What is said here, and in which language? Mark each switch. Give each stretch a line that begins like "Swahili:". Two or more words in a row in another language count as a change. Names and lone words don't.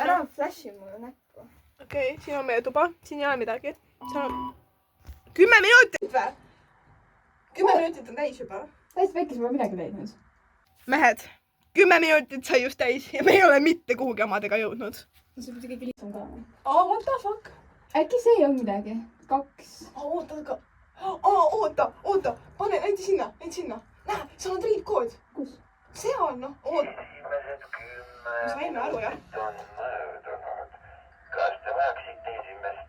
Estonian: ära flashi mulle näkku. Okei, siin on meie tuba. Siin ei ole midagi. Seal on 10 minutit või? 10 minutit on täis juba. täiesti väikese pole midagi leidnud. Mehed, 10 minutit sai just täis ja me ei ole mitte kuhugi omadega jõudnud. see on kuidagi lihtsam ka.
English: What the fuck?
Estonian: äkki see on midagi? 2. Oota. Pane, näita sinna. Näe, seal on triipkood. kus? Seal, noh. Saime aru, jah? Kas te vajaksite esimest?